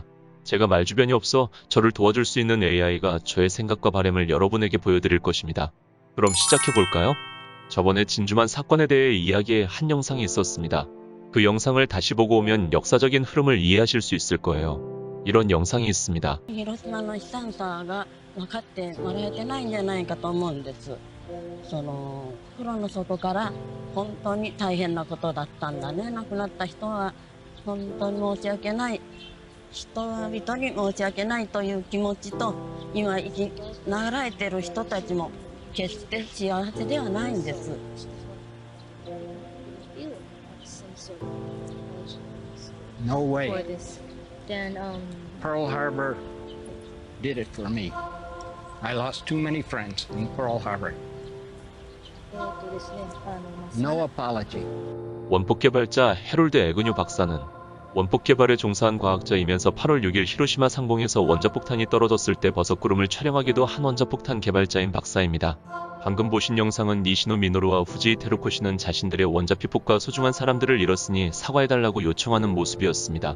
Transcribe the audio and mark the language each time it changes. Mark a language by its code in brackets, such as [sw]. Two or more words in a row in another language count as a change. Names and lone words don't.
[ko] 제가 말주변이 없어 저를 도와줄 수 있는 AI가 저의 생각과 바람을 여러분에게 보여드릴 것입니다. 그럼 시작해볼까요? 저번에 진주만 사건에 대해 이야기의 한 영상이 있었습니다. 그 영상을 다시 보고 오면 역사적인 흐름을 이해하실 수 있을 거예요. 이런 영상이 있습니다. [ja] 広島の悲惨さが分かってもらえてないんじゃないかと思うんです。袋の外から本当に大変なことだったんだね。亡くなった人は本当に申し訳ない。人々に申し訳ないという気持ちと、今生きながらえてる人たちも決して幸せではないんです。 [en] No for way. this. Then Pearl Harbor did it for me. I lost too many friends in Pearl Harbor. [ja] ですね、 [en] No apology. [ko] 원폭 개발자 해롤드 에그뉴 박사는 원폭 개발에 종사한 과학자이면서 8월 6일 히로시마 상공에서 원자폭탄이 떨어졌을 때 버섯구름을 촬영하기도 한 원자폭탄 개발자인 박사입니다. 방금 보신 영상은 니시노 미노루와 후지 테루코시는 자신들의 원자피폭과 소중한 사람들을 잃었으니 사과해달라고 요청하는 모습이었습니다.